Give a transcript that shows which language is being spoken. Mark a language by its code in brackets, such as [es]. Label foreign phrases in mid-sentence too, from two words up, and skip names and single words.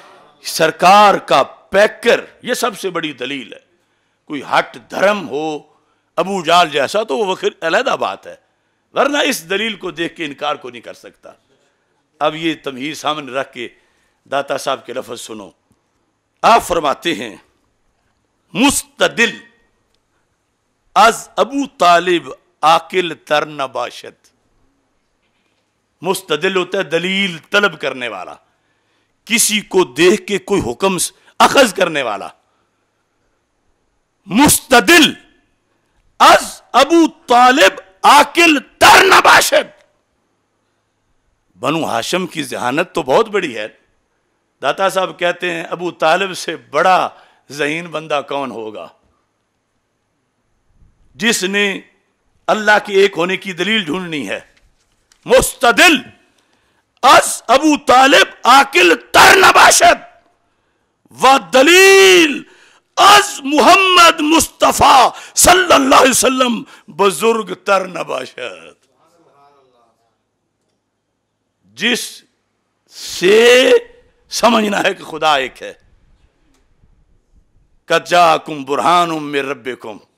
[ur] سرکار کا پیکر یہ سب سے بڑی دلیل ہے. کوئی ہٹ دھرم ہو ابو جال جیسا تو وہ علیحدہ بات ہے، ورنہ اس دلیل کو دیکھ کے انکار کو نہیں کر سکتا۔ اب یہ تمہید سامنے رکھ کے داتا صاحب کے لفظ سنو۔ آپ فرماتے ہیں [fa] مستدل از ابو طالب عاقل تر نباشد۔ [ur] مستدل ہوتا ہے دلیل طلب کرنے والا، کسی کو دیکھ کے کوئی حکم اخذ کرنے والا۔ [fa] مستدل از ابو طالب عاقل تر نباشد۔ [ur] بنو ہاشم کی ذہانت تو بہت بڑی ہے۔ داتا صاحب کہتے ہیں ابو طالب سے بڑا ذہین بندہ کون ہوگا جس نے اللہ کے ایک ہونے کی دلیل ڈھونڈنی ہے۔ [fa] مستدل از ابو طالب عاقل تر نباشد و دلیل از محمد مصطفیٰ [ar] صلی اللہ علیہ وسلم [fa] بزرگ تر نباشد۔ [ur] جس سے سمجھنا ہے کہ خدا ایک ہے۔ [ar] قد جاءکم برہان من ربکم۔